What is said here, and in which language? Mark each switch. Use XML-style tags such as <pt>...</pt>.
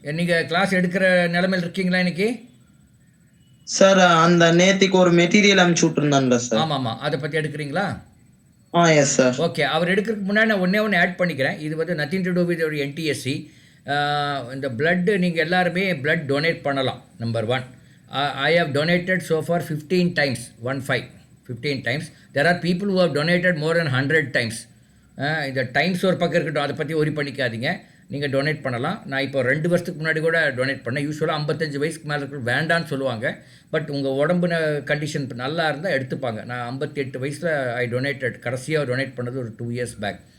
<ta>நீங்கள் கிளாஸ் எடுக்கிற நிலைமையில் இருக்கீங்களா இன்னைக்கு? சார் அந்த நேத்திக்கு ஒரு மெட்டீரியல் அனுப்பிச்சு விட்டுருந்தான்ல சார். ஆமாம், அதை பற்றி எடுக்கிறீங்களா? Yes sir. ஓகே, அவர் எடுக்கிறதுக்கு முன்னாடி நான் ஒன்று ஆட் பண்ணிக்கிறேன். இது வந்து</ta> <en>nothing to do with</en> <ta>ஒரு NTSC. இந்த பிளட்டு நீங்கள் எல்லாருமே பிளட் டொனேட் பண்ணலாம்.</ta> <en>Number 1, I have donated so far 15 times, 15 times. There are people who have donated more than 100 times.</en> <ta>இந்த டைம்ஸ் ஒரு பக்கம் இருக்கட்டும், அதை பற்றி ஒரி பண்ணிக்காதீங்க. நீங்கள் டொனேட் பண்ணலாம். நான் இப்போ 2 வருஷத்துக்கு முன்னாடி கூட டொனேட் பண்ணேன். யூஸ்வலாக 55 வயசுக்கு மேலே இருக்கிற வேண்டான்னு சொல்லுவாங்க. பட் உங்கள் உடம்பு கண்டிஷன் நல்லா இருந்தால் எடுத்துப்பாங்க. நான் 58 வயசில்</ta> <en>I donated,</en> <ta>கடைசியாக டொனேட் பண்ணது ஒரு 2 years பேக்.</ta>